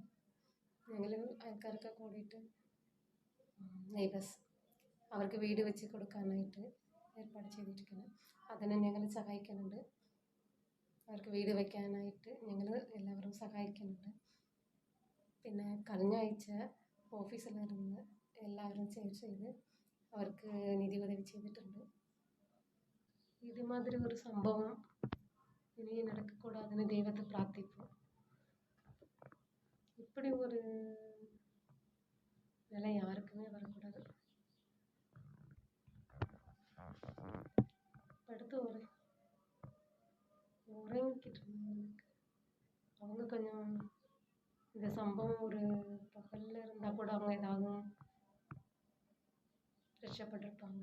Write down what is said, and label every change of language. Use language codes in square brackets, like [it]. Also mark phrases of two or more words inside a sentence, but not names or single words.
[ml] ഞങ്ങൾ ആൾക്കാരൊക്കെ കൂടിയിട്ട് നെയ്ബേഴ്സ് അവർക്ക് വീട് വെച്ച് കൊടുക്കാനായിട്ട് ഏർപ്പാട് ചെയ്തിരിക്കുന്നു. അതിനെ ഞങ്ങൾ സഹായിക്കുന്നുണ്ട്. അവർക്ക് വീട് വയ്ക്കാനായിട്ട് ഞങ്ങൾ എല്ലാവരും സഹായിക്കുന്നുണ്ട്. പിന്നെ കഴിഞ്ഞ ആഴ്ച ഓഫീസിലിരുന്ന് എല്ലാവരും ചെയ്ത് അവർക്ക് നിധി ഉதவி ചെയ്തിട്ടുണ്ട്. [ta] இதுமாதிரி ஒரு சம்பவம் இனி நடக்கக்கூடாதுன்னு தெய்வத்தை பிரார்த்திப்போம். இப்படி ஒரு நிலை யாருக்குமே வரக்கூடாது. அடுத்து உறங்கிக்கிட்டு இருந்தவங்களுக்கு அவங்க கொஞ்சம் இந்த சம்பவம் ஒரு பகலில் இருந்தால் கூட அவங்க ஏதாவது ரட்சப்பட்டிருப்பாங்க.